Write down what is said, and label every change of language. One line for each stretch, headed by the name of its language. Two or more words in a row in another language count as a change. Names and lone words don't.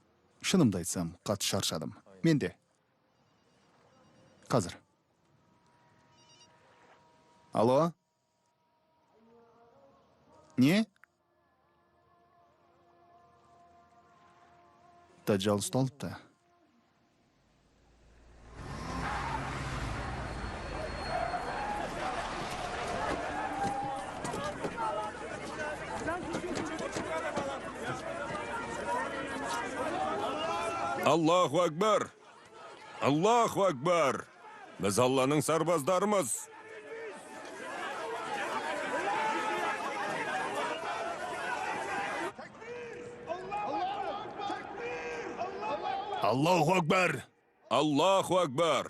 Kazakh: Шынымды айтсам, қатты шаршадым. Мен де. Қазір. Алло? Не? Дажжал ұсталыпты.
Arabic: الله أكبر! الله أكبر!
Kazakh: Біз Алланың сарбаздарымыз.
Arabic: الله أكبر! الله أكبر!